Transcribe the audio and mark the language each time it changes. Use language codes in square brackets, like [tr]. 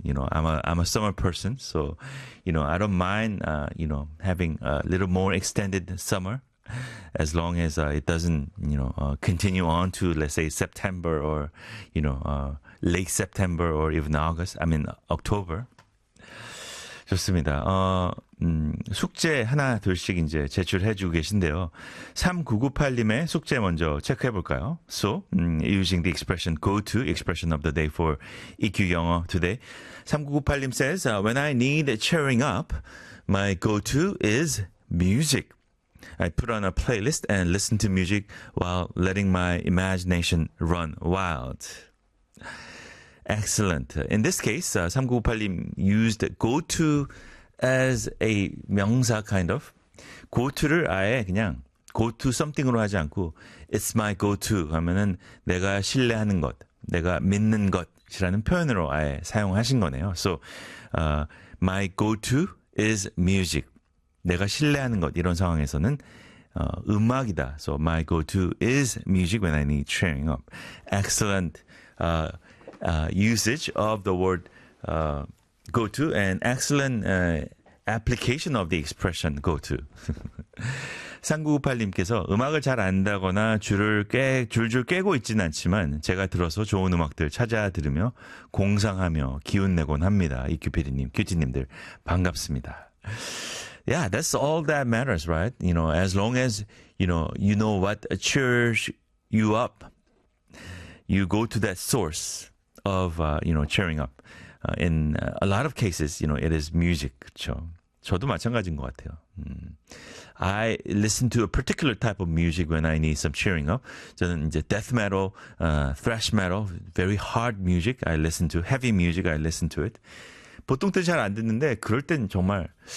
[en] You know, I'm a summer person, so you know, I don't mind you know, having a little more extended summer as long as it doesn't, you know, continue on to, let's say, September or, you know, late September or even August. I mean, October. [ko] 좋습니다. 숙제 하나 둘씩 이제 제출해 주고 계신데요. 3998님의 숙제 먼저 체크해 볼까요? [en] So, using the expression go-to expression of the day for EQ 영어 today. 3998님 says, when I need cheering up, my go-to is music. I put on a playlist and listen to music while letting my imagination run wild. Excellent. In this case, 3998님 used go-to as a 명사 kind of. [ko] Go-to를 아예 그냥 go-to something으로 하지 않고 [en] it's my go-to [ko] 하면은 내가 신뢰하는 것, 내가 믿는 것이라는 표현으로 아예 사용하신 거네요. [en] So, my go-to is music. [ko] 내가 신뢰하는 것 이런 상황에서는 음악이다. [en] So my go-to is music when I need cheering up. Excellent usage of the word go-to and excellent application of the expression go-to. [ko] 3998님께서 음악을 잘 안다거나 줄줄 깨고 있지는 않지만 제가 들어서 좋은 음악들 찾아 들으며 공상하며 기운 내곤 합니다. 이큐피디님, 큐티님들 반갑습니다. [en] Yeah, that's all that matters, right? You know, as long as, you know what cheers you up, you go to that source of, you know, cheering up. In a lot of cases, you know, it is music. [ko] 그쵸? 저도 마찬가지인 것 같아요. [en] I listen to a particular type of music when I need some cheering up. [ko] 저는 이제 [en] death metal, thrash metal, very hard music. I listen to heavy music. I listen to it. [ko] 보통 때 잘 안 듣는데 그럴 땐 정말...